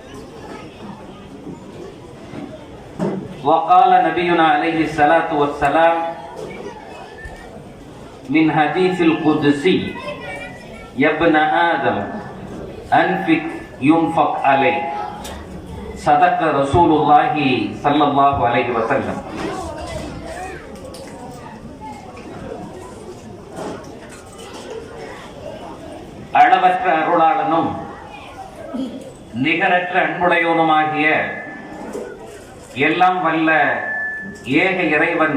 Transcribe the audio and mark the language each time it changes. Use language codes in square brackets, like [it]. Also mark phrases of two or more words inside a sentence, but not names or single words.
[ar] وقال نبينا عليه الصلاة والسلام من حديث القدسي: يا ابن آدم أنفق ينفق عليك. صدق رسول الله صلى الله عليه وسلم. [ta] அளவற்ற அருளாளனும் நிகரற்ற அன்புடையோனுமாகிய எல்லாம் வல்ல ஏக இறைவன்